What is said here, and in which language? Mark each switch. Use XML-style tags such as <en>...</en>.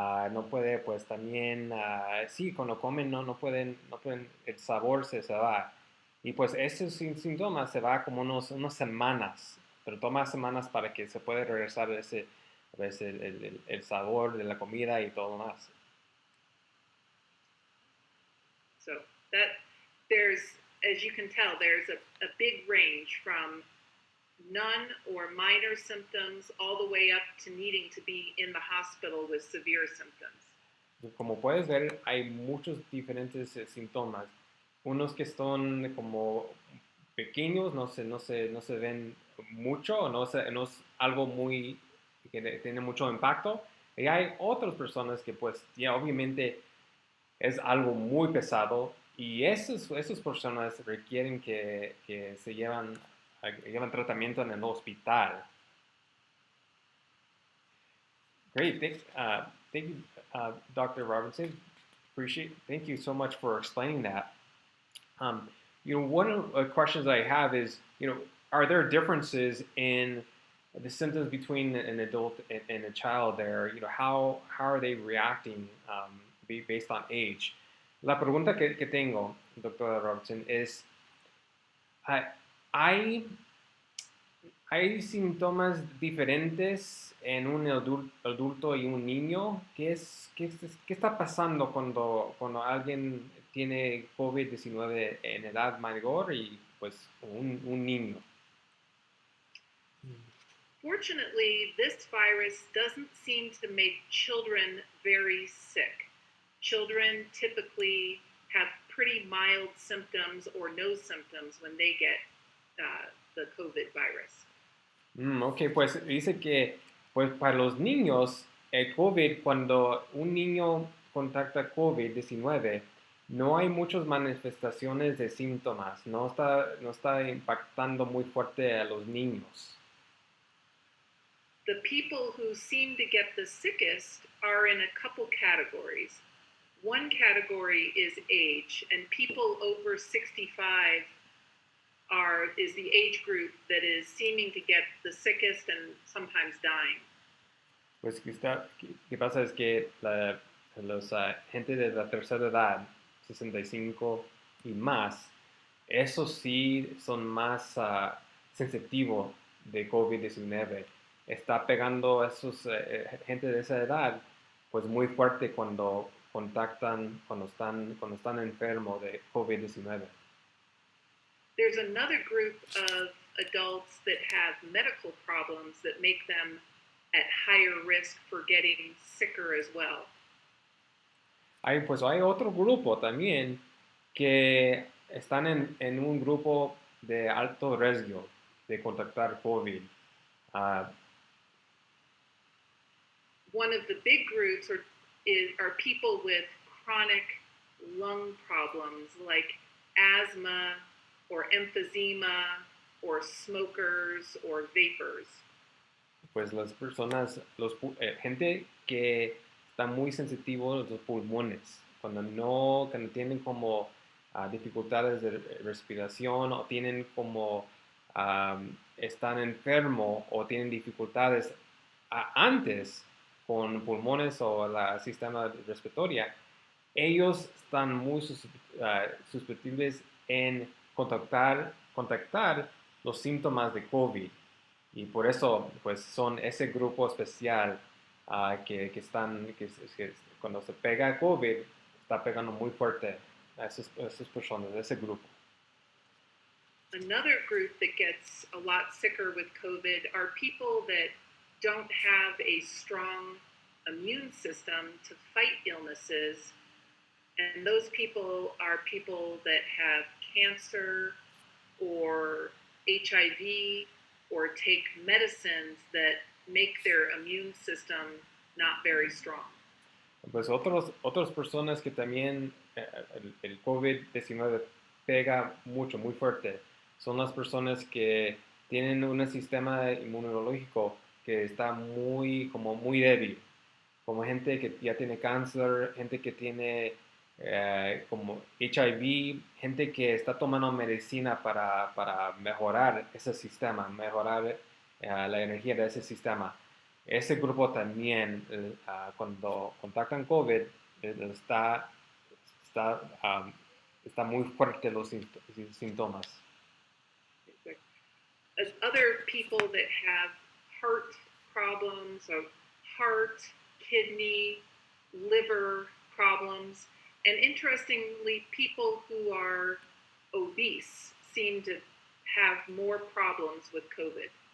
<es>No puede pues también, sí, cuando comen no pueden, el sabor se va. Y pues ese síntoma se va como unas semanas, pero toma semanas para que se pueda regresar el sabor de la comida y todo más.</es> <en>So that there's, as you can tell, there's a big range from none or minor symptoms all the way up to needing to be in the hospital with severe symptoms.</en> <es>Como puedes ver, hay muchos diferentes síntomas. Unos que son como pequeños, no se ven mucho, no es algo muy que tiene mucho impacto. Y hay otras personas que pues ya obviamente es algo muy pesado y esas personas requieren que se llevan tratamiento en el hospital.</es> <en>Great. Thank you, Dr. Robertson. Thank you so much for explaining that. One of the questions I have is, are there differences in the symptoms between an adult and a child there? How are they reacting based on age?</en> <es>La pregunta que tengo, Dr. Robertson, es, ¿hay síntomas diferentes en un adulto y un niño? ¿Qué está pasando cuando alguien tiene COVID-19 en edad mayor y pues un niño?</es> <en>Fortunately, this virus doesn't seem to make children very sick. Children typically have pretty mild symptoms or no symptoms when they get the COVID virus.</en> <es>Ok, pues dice que pues para los niños, el COVID, cuando un niño contacta COVID-19, no hay muchas manifestaciones de síntomas, no está impactando muy fuerte a los niños.</es> <en>The people who seem to get the sickest are in a couple categories. One category is age, and people over 65 is the age group that is seeming to get the sickest and sometimes dying.</en> <es>Pues ¿qué pasa? Es que los gente de la tercera edad, 65 y más, esos sí son más sensitivos de COVID-19. Está pegando a esos gente de esa edad, pues muy fuerte cuando contactan, cuando están enfermos de COVID-19.</es> <en>There's another group of adults that have medical problems that make them at higher risk for getting sicker as well.</en> <es>Pues hay otro grupo también que están en un grupo de alto riesgo de contactar COVID. Ah,</es> <en>One of the big groups are people with chronic lung problems like asthma or emphysema or smokers or vapors.</en> <es>pues las personas, gente que está muy sensitivo a los pulmones, cuando tienen como dificultades de respiración o tienen como están enfermos o tienen dificultades antes con pulmones o el sistema respiratorio, ellos están muy susceptibles en contactar los síntomas de COVID. Y por eso, pues son ese grupo especial que cuando se pega COVID, está pegando muy fuerte a esas personas, a ese grupo.</es> <en>Another group that gets a lot sicker with COVID are people that don't have a strong immune system to fight illnesses. And those people are people that have cancer or HIV or take medicines that make their immune system not very strong.</en> <es>Pues otras personas que también el COVID-19 pega mucho, muy fuerte, son las personas que tienen un sistema inmunológico que está como muy débil, como gente que ya tiene cáncer, gente que tiene como HIV, gente que está tomando medicina para mejorar ese sistema, mejorar la energía de ese sistema. Ese grupo también, cuando contactan COVID, está, está, um, está muy fuerte los síntomas.</es> <en>As other people that have heart problems, so heart, kidney, liver problems, and interestingly, people who are obese seem to have more problems with COVID.</en>